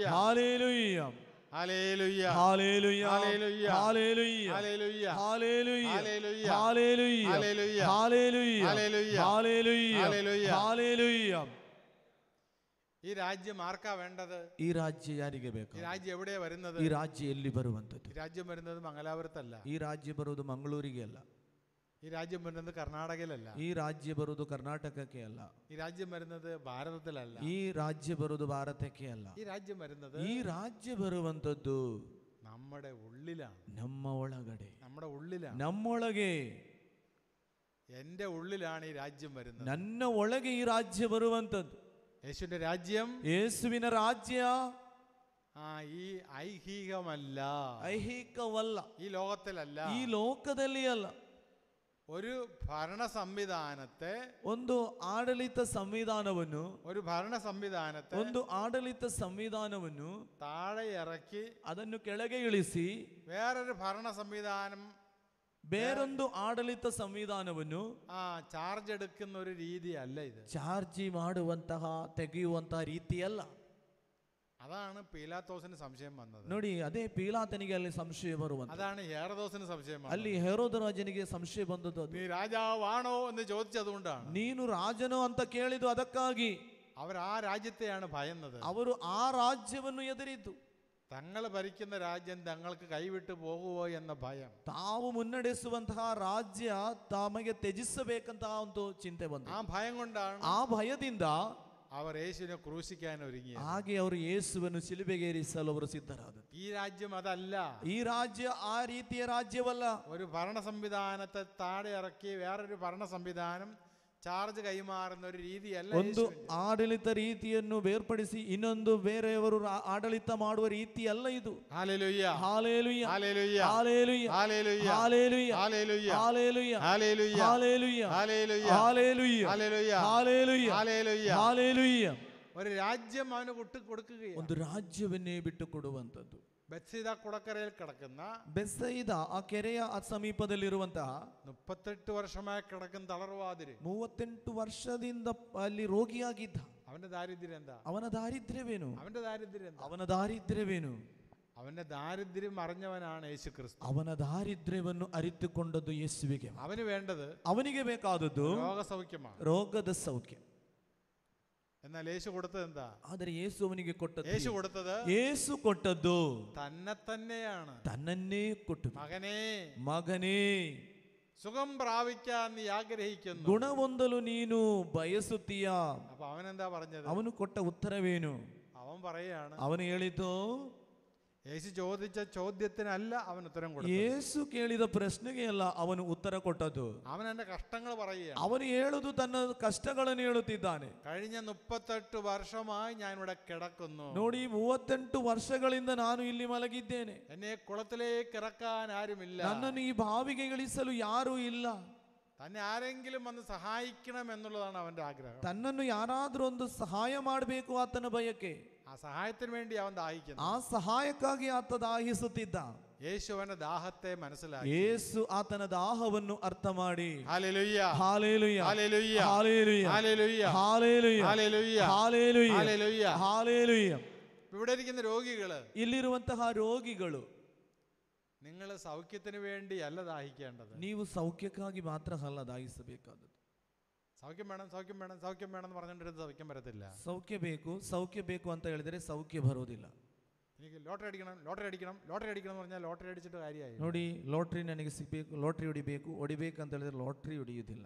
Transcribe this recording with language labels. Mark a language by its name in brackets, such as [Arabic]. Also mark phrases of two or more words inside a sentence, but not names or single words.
[Malayalam] ഹല്ലേലൂയ, [Kannada] ಹಾಲೆಲೂಯ, [Malayalam] ഹല്ലേലൂയ ഹല്ലേലൂയ ഹല്ലേലൂയ ഹല്ലേലൂയ ഹല്ലേലൂയ ഹല്ലേലൂയ ഹല്ലേലൂയ ഹല്ലേലൂയ ഹല്ലേലൂയ ഹല്ലേലൂയ ഹല്ലേലൂയ ഹല്ലേലൂയ ഹല്ലേലൂയ ഹല്ലേലൂയ. ഈ രാജ്യം ആർക്കാ വേണ്ടത്? ഈ രാജ്യം [Kannada] ಯಾರಿಗೆ ಬೇಕು? [Malayalam] ഈ രാജ്യം എവിടെയാ വരുന്നത്? [Kannada] ಈ ರಾಜ್ಯ ಎಲ್ಲಿ ಬರುವಂತದ್ದು? [Malayalam] ഈ രാജ്യം വരുന്നത് മംഗലാപുരത്തല്ല. [Kannada] ಈ ರಾಜ್ಯ ಬರುವುದು ಮಂಗಳೂರಿಗೆ ಅಲ್ಲ. [Malayalam] ഈ രാജ്യം വരുന്നത് കർണാടകയിലല്ല. [Kannada] ಈ ರಾಜ್ಯ ಬರುವುದು ಕರ್ನಾಟಕಕ್ಕೆ ಅಲ್ಲ. [Malayalam] ഈ രാജ്യം വരുന്നത് ഭാരതത്തിലല്ല. [Kannada] ಈ ರಾಜ್ಯ ಬರುವುದು ಭಾರತಕ್ಕೆ ಅಲ್ಲ. [Malayalam] ഈ രാജ്യം വരുന്നത് [Kannada] ಈ ರಾಜ್ಯ ಬರುವಂತದ್ದು [Malayalam] നമ്മുടെ ഉള്ളിലാണ്. [Kannada] ನಮ್ಮ ಒಳಗಡೆ, [Malayalam] നമ്മുടെ ഉള്ളിലാണ്. [Kannada] ನಮ್ಮೊಳಗೆ. [Malayalam] എന്റെ ഉള്ളിലാണ് ഈ രാജ്യം വരുന്നത്. [Kannada] ನನ್ನ ಒಳಗೆ ಈ ರಾಜ್ಯ ಬರುವಂತದ್ದು. [Malayalam] യേശുവിന്റെ രാജ്യം, [Kannada] ಯೇಸುವಿನ ರಾಜ್ಯ [Malayalam] ഈ ഐഹികമല്ല, [Kannada] ಐಹಿಕವಲ್ಲ, [Malayalam] ഈ ലോകത്തിലല്ല, [Kannada] ಈ ಲೋಕದಲ್ಲಿ ಅಲ್ಲ. [Malayalam] ഒരു ഭരണ സംവിധാനത്തെ, [Kannada] ಒಂದು ಆಡಳಿತ ಸಂವಿಧಾನವನ್ನು, [Malayalam] ഒരു ഭരണ സംവിധാനത്തെ [Kannada] ಒಂದು ಆಡಳಿತ ಸಂವಿಧಾನವನ್ನು [Malayalam] താഴെ ഇറക്കി [Kannada] ಅದನ್ನು ಕೆಳಗೆ ಇಳಿಸಿ [Malayalam] വേറൊരു ഭരണ സംവിധാനം, [Kannada] ಬೇರೊಂದು ಆಡಳಿತ ಸಂವಿಧಾನವನ್ನು [Malayalam] ചാർജ് എടുക്കുന്ന ഒരു രീതിയല്ല ഇത്. [Kannada] ಚಾರ್ಜಿ ಮಾಡುವಂತಹ, ತೆಗೆಯುವಂತಹ ರೀತಿಯಲ್ಲ. [Malayalam] അതാണ് പീലാത്തോസിന് സംശയം വന്നത്. [Kannada] ನೋಡಿ, ಅದೇ ಪೀಲಾತನಿಗೆ ಅಲ್ಲಿ ಸಂಶಯ ಬರುವಂತ. [Malayalam] അതാണ് ഹെരോദോസിന് സംശയം വന്നത്. [Kannada] ಅಲ್ಲಿ ಹೆರೋದ ರಾಜನಿಗೆ ಸಂಶಯ ಬಂದದ್ದು ಅದು. [Malayalam] നീ രാജാവാണോ എന്ന് ചോദിച്ചതുകൊണ്ടാണ്. [Kannada] ನೀನು ರಾಜನೋ ಅಂತ ಕೇಳಿದ್ದು ಅದಕ್ಕಾಗಿ. [Malayalam] അവർ ആ രാജ്യത്തെയാണ് ഭയന്നത്. [Kannada] ಅವರು ಆ ರಾಜ್ಯವನ್ನು ಎದುರಿದ್ದು. [Malayalam] തങ്ങൾ ഭരിക്കുന്ന രാജ്യം തങ്ങൾക്ക് കൈവിട്ടു പോകുമോ എന്ന ഭയം. [Kannada] ತಾವು ಮುನ್ನಡೆಸುವಂತಹ ರಾಜ್ಯ ತಮಗೆ ತ್ಯಜಿಸಬೇಕಂತಹ ಒಂದು ಚಿಂತೆ ಬಂತು. [Malayalam] ആ ഭയം കൊണ്ടാണ്, [Kannada] ಆ ಭಯದಿಂದ [Malayalam] അവർ യേശുവിനെ ക്രൂശിക്കാൻ ഒരുങ്ങി. [Kannada] ಹಾಗೆ ಅವರು ಯೇಸುವನ್ನು ಶಿಲುಬೆಗೇರಿಸಲು ಅವರು ಸಿದ್ಧರಾದರು. [Malayalam] ഈ രാജ്യം അതല്ല. [Kannada] ಈ ರಾಜ್ಯ ಆ ರೀತಿಯ ರಾಜ್ಯವಲ್ಲ. [Malayalam] ഒരു ഭരണ സംവിധാനത്തെ താഴെ ഇറക്കി വേറൊരു ഭരണ സംവിധാനം ചാർജ് കൈമാറുന്ന ഒരു രീതിയല്ല. [Kannada] ಒಂದು ಆಡಳಿತ ರೀತಿಯನ್ನು ಬೇರ್ಪಡಿಸಿ ಇನ್ನೊಂದು ಬೇರೆಯವರು ಆಡಳಿತ ಮಾಡುವ ರೀತಿ ಅಲ್ಲ ಇದು. [Malayalam] ഹല്ലേലൂയ [Kannada] ಹಾಲೆಲೂಯ [Malayalam] ഹല്ലേലൂയ [Kannada] ಹಾಲೆಲೂಯ [Malayalam] ഹല്ലേലൂയ [Kannada] ಹಾಲೆಲೂಯ [Malayalam] ഹല്ലേലൂയ [Kannada] ಹಾಲೆಲೂಯ [Malayalam] ഹല്ലേലൂയ [Kannada] ಹಾಲೆಲೂಯ [Malayalam] ഹല്ലേലൂയ [Kannada] ಹಾಲೆಲೂಯ [Malayalam] ഹല്ലേലൂയ [Kannada] ಹಾಲೆಲೂಯ [Malayalam] ഹല്ലേലൂയ. [Kannada] ಹಾಲೆಲೂಯ. [Malayalam] ഒരു രാജ്യം അവന് കൊടുക്കുകയാണ്. [Kannada] ಒಂದು ರಾಜ್ಯವನ್ನೇ ಬಿಟ್ಟು ಕೊಡುವಂತದ್ದು. [Malayalam] ബെത്സീദ കുടക്കരയിൽ കിടക്കുന്ന, [Kannada] ಬೆಸೈದ ಆ ಕೆರೆಯ ಸಮೀಪದಲ್ಲಿರುವಂತಹ [Malayalam] 38 വർഷമായി കിടക്കുന്ന തളർവാതിര്, [Kannada] 38 ವರ್ಷದಿಂದ ಅಲ್ಲಿ ರೋಗಿಯಾಗಿದ್ದ. [Malayalam] അവന്റെ ദാരിദ്ര്യം എന്താ? [Kannada] ಅವನ ದಾರಿದ್ರ್ಯವೇನು? [Malayalam] അവന്റെ ദാരിദ്ര്യം എന്താ? [Kannada] ಅವನ ದಾರಿದ್ರ್ಯವೇನು? [Malayalam] അവന്റെ ദാരിദ്ര്യം അറിഞ്ഞവനാണ് യേശു ക്രിസ്തു. [Kannada] ಅವನ ದಾರಿದ್ರ್ಯವನ್ನು ಅರಿತುಕೊಂಡದ್ದು ಯೇಸುವಿಗೆ. [Malayalam] അവന് വേണ്ടത്, [Kannada] ಅವನಿಗೆ ಬೇಕಾದದ್ದು [Malayalam] രോഗസൗഖ്യമാണ്. [Kannada] ರೋಗದ ಸೌಖ್ಯ. [Malayalam] എന്നാൽ യേശു കൊടുത്തത് എന്താ? [Kannada] ಆದರೆ ಯೇಸು ಅವನಿಗೆ ಕೊಟ್ಟದ್ದು, [Malayalam] യേശു കൊടുത്തത്, [Kannada] ಯೇಸು ಕೊಟ್ಟದ್ದು [Malayalam] തന്നെ തന്നെയാണ്. [Kannada] ತನ್ನನ್ನೇ ಕೊಟ್ಟು, [Malayalam] മകനേ, [Kannada] ಮಗನೇ, [Malayalam] സുഖം പ്രാപിക്കാൻ നീ ആഗ്രഹിക്കുന്നു, [Kannada] ಗುಣ ಹೊಂದಲು ನೀನು ಬಯಸುತ್ತೀಯ. [Malayalam] അപ്പൊ അവൻ എന്താ പറഞ്ഞത്? [Kannada] ಅವನು ಕೊಟ್ಟ ಉತ್ತರವೇನು? [Malayalam] അവൻ പറയാണ്, [Kannada] ಅವನು ಹೇಳಿತು, [Malayalam] യേശു ചോദിച്ച ചോദ്യത്തിനല്ല അവൻ ഉത്തരം കൊടുത്തത്. [Kannada] ಯೇಸು ಕೇಳಿದ ಪ್ರಶ್ನೆಗೆ ಅಲ್ಲ ಅವನು ಉತ್ತರ ಕೊಟ್ಟದ್ದು. [Malayalam] അവൻ എന്റെ കഷ്ടങ്ങൾ പറയുകയാണ്. [Kannada] ಅವನು ಹೇಳುದು ತನ್ನ ಕಷ್ಟಗಳನ್ನು ಹೇಳುತ್ತಿದ್ದಾನೆ. [Malayalam] കഴിഞ്ഞ 38 വർഷമായി ഞാൻ ഇവിടെ കിടക്കുന്നു. [Kannada] ನೋಡಿ, 38 ವರ್ಷಗಳಿಂದ ನಾನು ಇಲ್ಲಿ ಮಲಗಿದ್ದೇನೆ. [Malayalam] എന്നെ കുളത്തിലേക്ക് ഇറക്കാൻ ആരുമില്ല. [Kannada] ನನ್ನನ್ನು ಈ ಬಾವಿಗೆ ಇಳಿಸಲು ಯಾರೂ ಇಲ್ಲ. [Malayalam] തന്നെ ആരെങ്കിലും വന്ന് സഹായിക്കണം എന്നുള്ളതാണ് അവന്റെ ആഗ്രഹം. [Kannada] ತನ್ನನ್ನು ಯಾರಾದ್ರೂ ಒಂದು ಸಹಾಯ ಮಾಡಬೇಕು ಆತನ ಬಯಕೆ. [Malayalam] ആ സഹായത്തിന് വേണ്ടി അവൻ ദാഹിക്കുന്നു. [Kannada] ಆ ಸಹಾಯಕ್ಕಾಗಿ ಆತ ದಾಹಿಸುತ್ತಿದ್ದ. [Malayalam] യേശു അവന്റെ ദാഹത്തെ മനസ്സിലാക്കി. [Kannada] ಯೇಸು ಆತನ ದಾಹವನ್ನು ಅರ್ಥ ಮಾಡಿ, [Malayalam] ഹല്ലേലൂയ [Kannada] ಹಾಲೆಲೂಯ [Malayalam] ഹല്ലേലൂയ [Kannada] ಹಾಲೆಲೂಯ [Malayalam] ഹല്ലേലൂയ [Kannada] ಹಾಲೆಲೂಯ [Malayalam] ഹല്ലേലൂയ [Kannada] ಹಾಲೆಲೂಯ [Malayalam] ഹല്ലേലൂയ. [Kannada] ಹಾಲೆಲೂಯ. [Malayalam] ഇവിടെ ഇരിക്കുന്ന രോഗികള്, [Kannada] ಇಲ್ಲಿರುವಂತಹ ರೋಗಿಗಳು, [Malayalam] നിങ്ങൾ സൗഖ്യത്തിന് വേണ്ടിയല്ല ദാഹിക്കേണ്ടത്. [Kannada] ನೀವು ಸೌಖ್ಯಕ್ಕಾಗಿ ಮಾತ್ರ ಅಲ್ಲ ದಾಹಿಸಬೇಕಾದದ್ದು. [Malayalam] സൗഖ്യം വേണം, സൗഖ്യം വേണം, സൗഖ്യം വേണം എന്ന് പറഞ്ഞിട്ട് സൗഖ്യം വരത്തില്ല. [Kannada] ಸೌಖ್ಯ ಬೇಕು ಅಂತ ಹೇಳಿದ್ರೆ ಸೌಖ್ಯ ಬರೋದಿಲ್ಲ. [Malayalam] എനിക്ക് ലോട്ടറി അടിക്കണം, ലോട്ടറി അടിക്കണം, ലോട്ടറി അടിക്കണം എന്ന് പറഞ്ഞാൽ ലോട്ടറി അടിച്ചിട്ട് കാര്യമായി. [Kannada] ನೋಡಿ, ಲಾಟ್ರಿ ನನಗೆ ಸಿಗಬೇಕು, ಲಾಟ್ರಿ ಹೊಡಿಬೇಕಂತ ಹೇಳಿದ್ರೆ ಲಾಟ್ರಿ ಹೊಡೆಯುವುದಿಲ್ಲ.